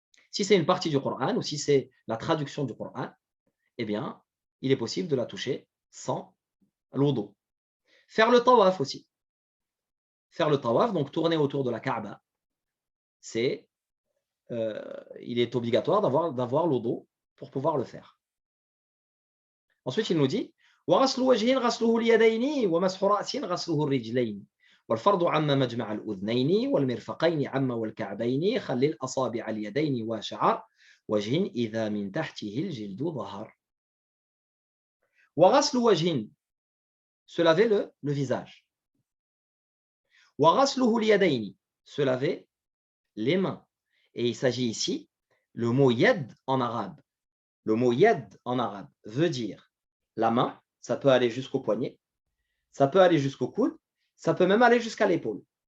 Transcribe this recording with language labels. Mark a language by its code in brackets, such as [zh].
[fr] Si c'est une partie du Coran ou si c'est la traduction du Coran, eh bien, il est possible de la toucher sans l'odo. Faire le tawaf aussi. Faire le tawaf, donc tourner autour de la Kaaba, il est obligatoire d'avoir l'odo pour pouvoir le faire. Ensuite, il nous dit [ar] وغسل وجه غسله اليدين ومسح رأس غسله الرجلين والفرض عم مجمع الأذنين والمرفقين عم والكعبين خل الأصابع اليدين وشعر وجه إذا من تحته الجلد ظهر. وغسل وجه, [fr] se laver le visage. [ar] وغسله اليدين, [fr] se laver les mains. Et il s'agit ici, le mot yad en arabe. Le mot yad en arabe veut dire la main, ça peut aller jusqu'au poignet, ça peut aller jusqu'au coude, ça peut même aller jusqu'à l'épaule.